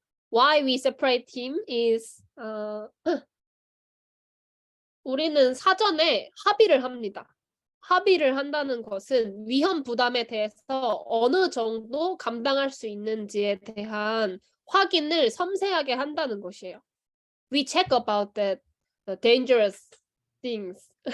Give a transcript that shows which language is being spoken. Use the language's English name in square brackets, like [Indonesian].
[English] Why we separate team is [Korean] 우리는 사전에 합의를 합니다. 합의를 한다는 것은 위험 부담에 대해서 어느 정도 감당할 수 있는지에 대한 확인을 섬세하게 한다는 것이에요. [English] We check about the dangerous things.